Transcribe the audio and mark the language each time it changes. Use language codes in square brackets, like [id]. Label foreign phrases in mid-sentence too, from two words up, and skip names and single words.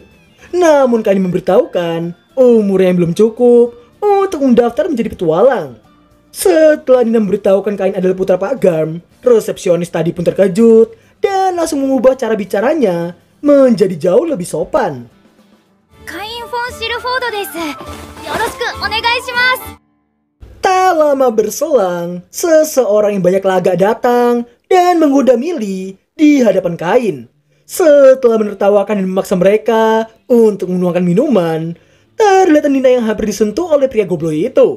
[id] Namun Kain memberitahukan umurnya yang belum cukup untuk mendaftar menjadi petualang. Setelah Nina memberitahukan Kain adalah putra Pak Garm, resepsionis tadi pun terkejut dan langsung mengubah cara bicaranya menjadi jauh lebih sopan. [ja] Kain von Silford desu. よろしくお願いします. [id] Tak lama berselang, seseorang yang banyak lagak datang dan menggoda Milly di hadapan Kain. Setelah menertawakan dan memaksa mereka untuk menuangkan minuman, terlihat Nina yang hampir disentuh oleh pria goblok itu.